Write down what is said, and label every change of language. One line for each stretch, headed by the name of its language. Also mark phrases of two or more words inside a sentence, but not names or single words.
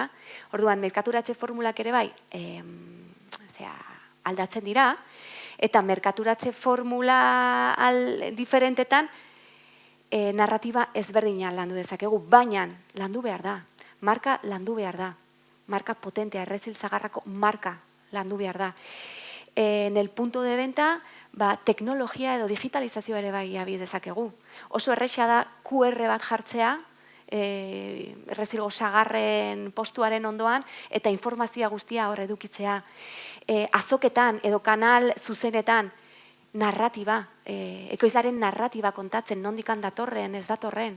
Basque: Orduan, merkaturatze formulak ere bai, aldatzen dira, eta merkaturatze formula diferentetan narratiba ezberdina landu dezakegu, baina landu behar da, marka landu behar da, marka potentea, errezil zagarrako marka landu behar da.
Spanish: En el punto de venta,
Basque: teknologia edo digitalizazioa ere bai abi dezakegu. Oso erresa da QR bat jartzea, errezilgo sagarren postuaren ondoan, eta informazioa guztia hor edukitzea. Azoketan edo kanal zuzenetan narratiba, ekoizlaren narratiba kontatzen, nondikan datorren, ez datorren.